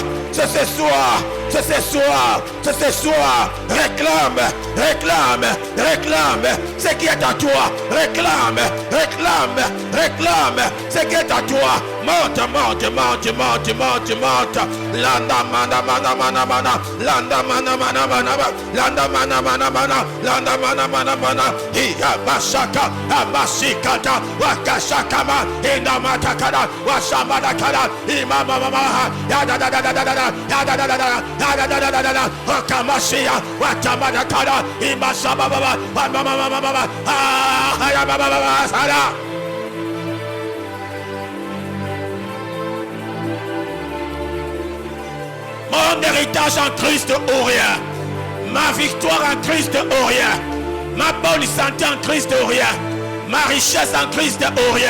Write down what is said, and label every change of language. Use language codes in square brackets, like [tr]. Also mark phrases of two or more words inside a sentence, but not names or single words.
[fr] C'est ce soir. C'est ce soir. C'est ce soir. Réclame. Réclame. Réclame. Ce qui est à toi. Réclame. Réclame. Réclame. Ce qui est à toi. Monte, monte, monte, monte, monte, monte. Landa mana mana mana mana. Landa mana mana mana. Landa mana mana mana. Landa mana mana mana. Iya masaka. Amasikata. Wakashakama. Inamatakada. Washamadakada. Imama mama. Yada da da da da da. Yada da da da. Yada da da da da da. Wakamashia. Watamadakada. Imasaba baba. Mama mama mama. Ah, ya baba baba. Sada. Mon héritage en Christ ou rien. Ma victoire en Christ ou rien. Ma bonne santé en Christ ou rien. Ma richesse en Christ ou rien.